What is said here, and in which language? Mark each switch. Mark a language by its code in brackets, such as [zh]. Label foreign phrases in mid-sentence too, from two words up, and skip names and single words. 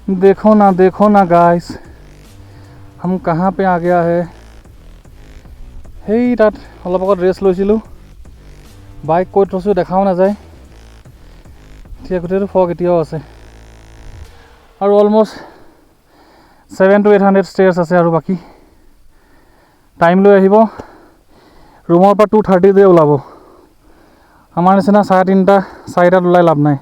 [hi] देखो ना गाइस, हम कहाँ पे आ गया है। [as] সেই তাত অলপ আগত ৰেষ্ট লৈছিলোঁ, বাইক ক'ত থৈছোঁ দেখাও নাযায়। এতিয়া গোটেইটো ফগ এতিয়াও আছে আৰু অলমষ্ট 700 to 800 ষ্টেয়াৰ্ছ আছে আৰু বাকী টাইম লৈ আহিব। ৰুমৰ পৰা 2:30 ওলাব। আমাৰ নিচিনা 3:30 4টাত ওলাই লাভ নাই।